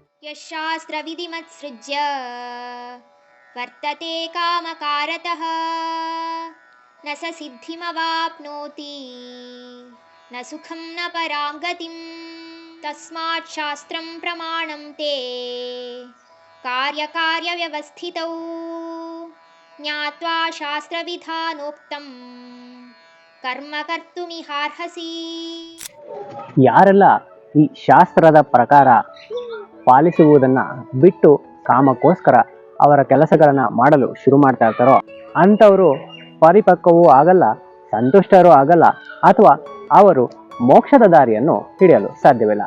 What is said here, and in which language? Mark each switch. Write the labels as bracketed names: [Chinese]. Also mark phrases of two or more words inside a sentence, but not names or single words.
[Sanskrit] ಯಶಾಸ್ತ್ರವಿಧಿಮತ್ಸೃಜ್ಯ ವರ್ತತೆ ಕಾಮಕಾರತಃ ನ ಸ ಸಿದ್ಧಿಮವಾಪ್ನೋತಿ ನ ಸುಖಂ ನ ಪರಾಂ ಗತಿಂ ತಸ್ಮಾತ್ ಶಾಸ್ತ್ರಂ ಪ್ರಮಾಣಂ ತೇ ಕಾರ್ಯಕಾರ್ಯವ್ಯವಸ್ಥಿತೌ ಜ್ಞಾತ್ವಾ ಶಾಸ್ತ್ರವಿಧಾನೋಕ್ತಂ ಕರ್ಮ ಕರ್ತುಮಿಹಾರ್ಹಸಿ. [Kannada] ಯಾರೆಲ್ಲ ಈ ಶಾಸ್ತ್ರದ ಪ್ರಕಾರ ಪಾಲಿಸುವುದನ್ನು ಬಿಟ್ಟು ಕಾಮಕ್ಕೋಸ್ಕರ ಅವರ ಕೆಲಸಗಳನ್ನು ಮಾಡಲು ಶುರು ಮಾಡ್ತಾ ಇರ್ತಾರೋ ಅಂಥವರು ಪರಿಪಕ್ವವೂ ಆಗಲ್ಲ, ಸಂತುಷ್ಟರೂ ಆಗಲ್ಲ, ಅಥವಾ ಅವರು ಮೋಕ್ಷದ ದಾರಿಯನ್ನು ಹಿಡಿಯಲು ಸಾಧ್ಯವಿಲ್ಲ.